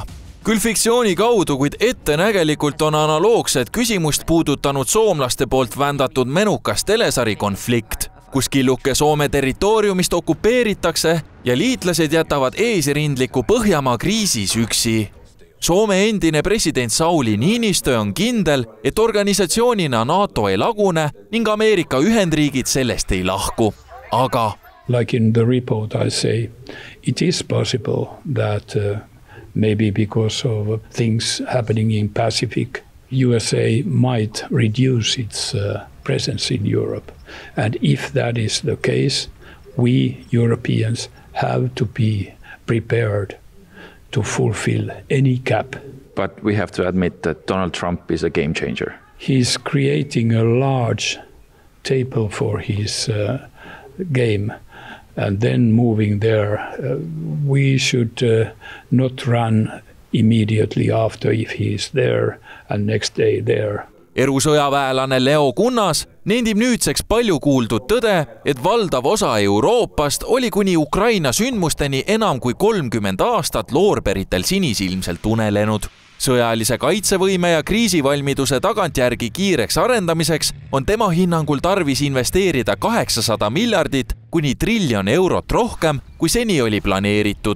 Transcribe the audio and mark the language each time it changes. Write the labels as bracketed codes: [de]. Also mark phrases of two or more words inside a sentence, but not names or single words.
[et] Küll fiktsiooni kaudu, kuid ettenägelikult on analoogset küsimust puudutanud soomlaste poolt vändatud menukas telesari Konflikt, kus killuke Soome territooriumist okupeeritakse ja liitlased jätavad eesrindliku Põhjamaa kriisis üksi. Soome endine president Sauli Niinistö on kindel, et organisatsioonina NATO ei lagune ning Ameerika Ühendriigid sellest ei lahku. Aga [en] like in the report I say, it is possible that maybe because of things happening in Pacific, USA might reduce its presence in Europe. And if that is the case, we Europeans have to be prepared to fulfill any gap. But we have to admit that Donald Trump is a game changer. He's creating a large table for his game. And then moving there, we should not run immediately after if he is there and next day there. [et] Erusõjaväelane Leo Kunnas nendib nüüdseks palju kuuldud tõde, et valdav osa Euroopast oli kuni Ukraina sündmusteni enam kui 30 aastat loorberitel sinisilmselt unelenud. Sõjalise kaitsevõime ja kriisivalmiduse tagantjärgi kiireks arendamiseks on tema hinnangul tarvis investeerida 800 miljardit kuni triljon eurot rohkem, kui seni oli planeeritud.